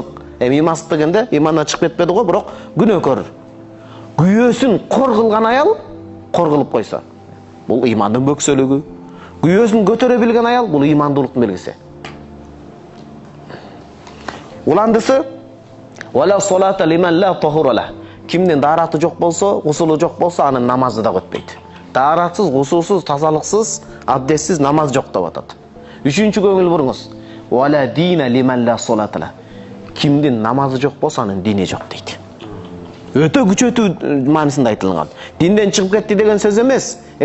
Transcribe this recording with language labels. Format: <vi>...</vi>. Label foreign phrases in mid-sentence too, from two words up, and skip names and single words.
<ky>Эми имансыздык дегенде имандан чыгып кетпеди го, бирок күнөөкөр. Күйөөсүн кор кылган аял кор кылып койсо, бул имандын бөксөлүгү. Күйөөсүн көтөрө билген аял бул имандуулуктун белгиси.</ky> <ar>Уландысы ولا صلاة لمن لا طهور له.</ar> <ky>Кимдин даараты жок болсо, гусулу жок болсо, анын намазы да өтпөйт. Дааратсыз, гусулсуз, тазалыксыз, абдессиз намаз жок деп атат. Үчүнчү көңүл буруңуз.</ky> <ar>ولا دين لمن لا صلاة له.</ar> <ky>Кимдин намазы жок болсо, анын дини жок дейт. Өтө күчөтүү маанисинде айтылган. Динден чыгып кетти деген сөз эмес.</ky>